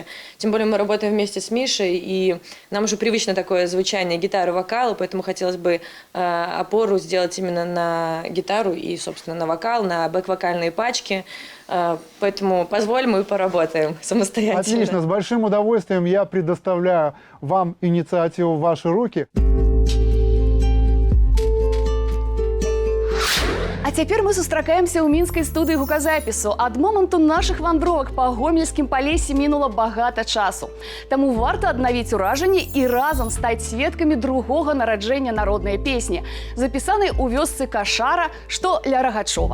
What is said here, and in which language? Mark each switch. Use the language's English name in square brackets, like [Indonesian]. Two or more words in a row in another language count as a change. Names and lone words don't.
[Russian] Тем более мы работаем вместе с Мишей, и нам уже привычно такое звучание гитары, вокала, поэтому хотелось бы опору сделать именно на гитару и, собственно, на вокал, на бэк-вокальные пачки. Поэтому позволь, мы поработаем самостоятельно. Отлично, с большим удовольствием я предоставляю вам инициативу в ваши руки. [Belarusian] А цяпер мы сустракаемся ў мінскай студыі гуказапісу. Ад моманту нашых вандровак па гомельскім палесе мінула багата часу. Таму варта аднавіць уражанні і разам стаць сведкамі другога нараджэння народнай песні, запісанай у вёсцы Кашара, што ля Рагачова.